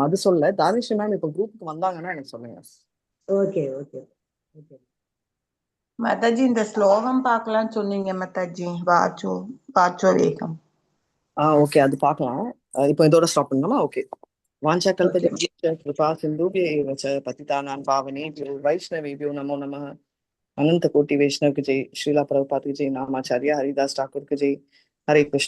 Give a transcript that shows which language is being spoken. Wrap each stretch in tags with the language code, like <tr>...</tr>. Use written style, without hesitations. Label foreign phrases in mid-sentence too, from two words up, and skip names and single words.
<ta>அது சொல்ல தானேஸ்வரி மேம் இப்போ குரூப்புக்கு வந்தாங்கன்னா எனக்கு சொல்லுங்க.</ta> <en>okay okay okay</en> <ta>மாதாஜி, இந்த ஸ்லோகம் பார்க்கலாம் சொன்னீங்க மாதாஜி.</ta> <sa>वाचो वेगम्.</sa> <ta>ஓகே, அது பார்க்கலாம். இப்போ இதோட ஸ்டாப் பண்ணலாமா? ஓகே.</ta> <sa>वाञ्छा कल्पदेव कृपा सिन्धुभ्य एव च பतितानां पावनेभ्यो वैष्णवेभ्यो नमो नमः.</sa> <hi>अनंत कोटि वैष्णव की जय. श्रीला प्रभुपाद की जय. नामाचार्य हरिदास ठाकुर की जय. हरे कृष्ण.</hi>